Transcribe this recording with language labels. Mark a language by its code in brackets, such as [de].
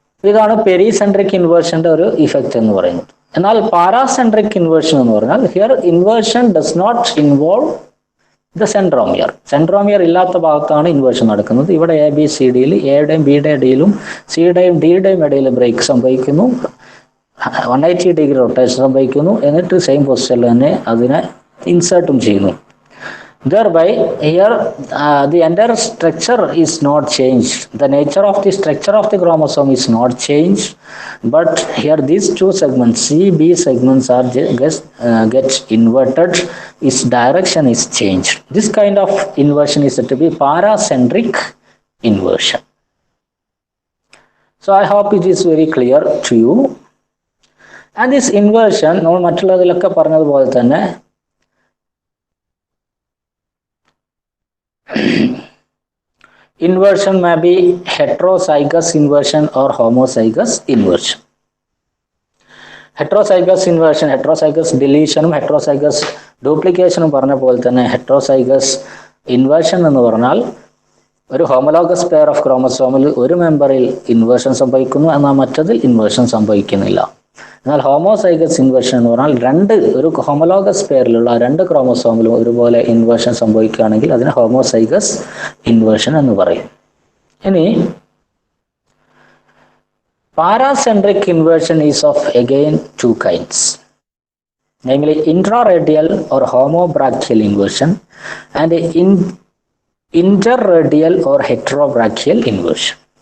[ml] ഇതാണ് പെരിസെൻട്രിക് ഇൻവേർഷന്റെ ഒരു ഇഫക്റ്റ് എന്ന് പറയുന്നത്. എന്നാൽ പാരാസെൻട്രിക് ഇൻവേർഷൻ എന്ന് പറഞ്ഞാൽ [en] Here inversion does not involve the centromere. [ml] Centromere ഇല്ലാത്ത ഭാഗത്താണ് ഇൻവേർഷൻ നടക്കുന്നത്. ഇവിടെ ABCDയിൽ എയുടെയും ബിയുടെ ഇടയിലും സിയുടെയും ഡിയുടെയും ഇടയിൽ ബ്രേക്ക് സംഭവിക്കുന്നു, 180 ഡിഗ്രി റൊട്ടേഷൻ സംഭവിക്കുന്നു. എന്നിട്ട് സെയിം പൊസിഷനിൽ തന്നെ അതിനെ ഇൻസേർട്ടും ചെയ്യുന്നു. [en] Thereby, here the entire structure is not changed. The nature of the structure of the chromosome is not changed, but here these two segments, C, B segments are get inverted. Its direction is changed. This kind of inversion is said to be paracentric inversion. So I hope it is very clear to you. And this inversion, [ml] നമ്മൾ മറ്റുള്ളതിലൊക്കെ പറഞ്ഞതുപോലെ തന്നെ [en] inversion may be heterozygous inversion or homozygous inversion. [ml] Heterozygous inversion, heterozygous deletion, heterozygous duplication പറഞ്ഞ പോലെ തന്നെ heterozygous inversion എന്ന് പറഞ്ഞാൽ ഒരു homologous pair of ക്രോമസോമിൽ ഒരു മെമ്പറിൽ ഇൻവേർഷൻ സംഭവിക്കുന്നു, എന്നാൽ മറ്റതിൽ ഇൻവേർഷൻ സംഭവിക്കുന്നില്ല. എന്നാൽ ഹോമോസൈഗസ് ഇൻവേർഷൻ എന്ന് പറഞ്ഞാൽ ഒരു ഹോമോലോഗസ് പെയറിലുള്ള രണ്ട് ക്രോമസോമിലും ഒരുപോലെ ഇൻവേർഷൻ സംഭവിക്കുകയാണെങ്കിൽ അതിന് ഹോമോസൈഗസ് ഇൻവേർഷൻ എന്ന് പറയും. [en] ഇനി paracentric inversion is of again two kinds, namely intraradial or homobrachial inversion and interradial or heterobrachial inversion.